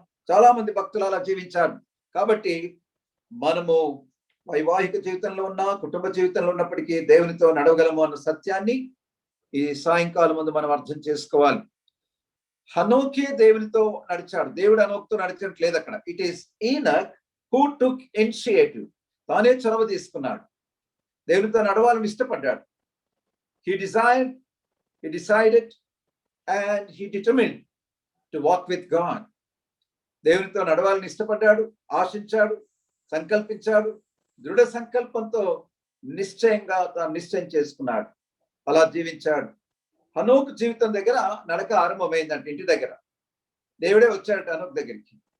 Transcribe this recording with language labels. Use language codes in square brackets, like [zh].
[te] చాలా మంది భక్తులు అలా జీవించారు. కాబట్టి మనము వైవాహిక జీవితంలో ఉన్నా, కుటుంబ జీవితంలో ఉన్నప్పటికీ దేవునితో నడవగలము అన్న సత్యాన్ని ఈ సాయంకాలం ముందు మనం అర్థం చేసుకోవాలి. హనోకే దేవునితో నడిచాడు. దేవుడు హనోకుతో నడిచినట్లేదు అక్కడ. [en] It is Enoch who took initiative. [te] తానే చొరవ తీసుకున్నాడు, దేవునితో నడవాలని ఇష్టపడ్డాడు. [en] He decided and he determined to walk with God. [te] దేవునితో నడవాలని ఇష్టపడ్డాడు, ఆశించాడు, సంకల్పించాడు. దృఢ సంకల్పంతో నిశ్చయంగా తాను నిశ్చయం చేసుకున్నాడు. అలా జీవించాడు. హనోకు జీవితం దగ్గర నడక ఆరంభమైందంటే ఇంటి దగ్గర. దేవుడే వచ్చాడు హనోకు దగ్గరికి.